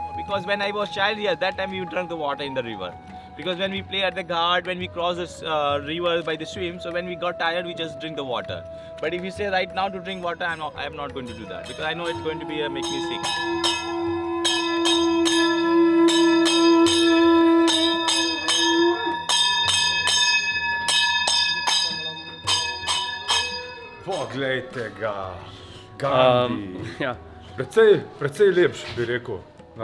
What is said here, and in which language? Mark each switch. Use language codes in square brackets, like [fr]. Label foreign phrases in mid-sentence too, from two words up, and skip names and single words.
[en] because when I was child here, that time we drank the water in the river. Because when we play at the ghat, when we cross this river by the swim, so when we got tired, we just drink the water. But if you say right now to drink water, I am not going to do that because I know it's going to be make me sick. [sl] Poglejte ga, Gandhi. Ja. Precej lepši, bi rekel, na